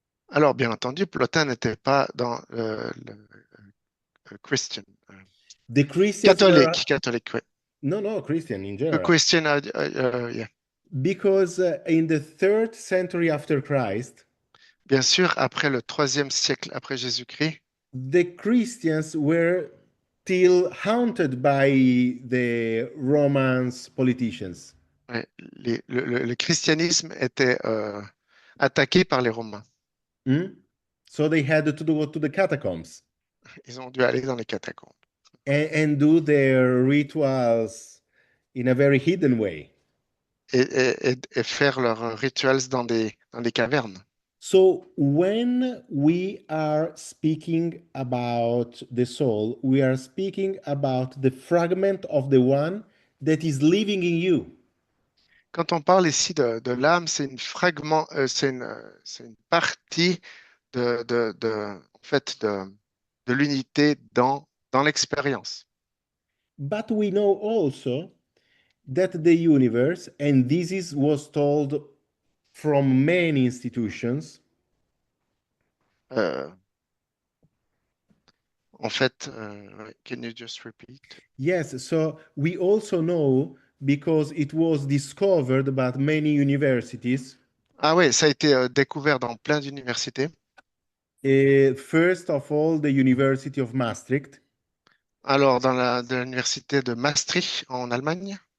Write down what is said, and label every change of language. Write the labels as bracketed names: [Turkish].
[French] Alors, bien entendu, Plotin n'était pas dans le Christian, [English] The Christians were [French] catholique, ouais. [English] no Christian in [French] Le [English] general, Christian, yeah. because in the third century after Christ, [French] Bien sûr, après le troisième siècle après Jésus-Christ, [English] the Christians were still haunted by the Romans politicians. [French] ouais, le christianisme était attaqué par les Romains. Hmm? [English] So they had to go to the catacombs [French] Ils ont dû aller dans les catacombes [English] and do their rituals in a very hidden way. [French] et faire leurs rituels dans des cavernes. [English] So when we are speaking about the soul, we are speaking about the fragment of the one that is living in you. [French] Quand on parle ici de l'âme, c'est c'est une partie en fait, de l'unité dans l'expérience. [English] But we know also that the universe, and this is was told from many institutions, [French] Euh, En fait, [English] can you just repeat? yes, so we also know because it was discovered by many universities [French] Ah ouais, ça a été découvert dans plein d'universités. [English] First of all, the University of Maastricht. [French] Alors, de l'université de Maastricht en Allemagne,